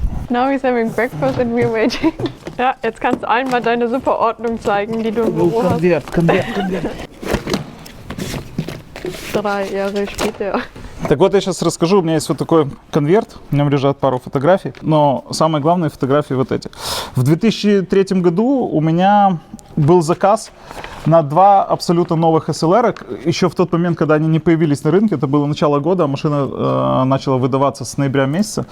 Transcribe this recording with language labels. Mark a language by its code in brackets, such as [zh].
[en] Now he's having breakfast and we're waiting. [de] Ja, jetzt kannst du allen mal deine super Ordnung zeigen, die du im Büro hast. [ru] Конверт. [de] 3 Jahre später. [ru] Так вот, я сейчас расскажу. У меня есть вот такой конверт, в нем лежат пару фотографий, но самые главные фотографии вот эти. В 2003 году у меня был заказ на 2 абсолютно новых SLR. Еще в тот момент, когда они не появились на рынке, это было начало года, машина начала выдаваться с ноября месяца.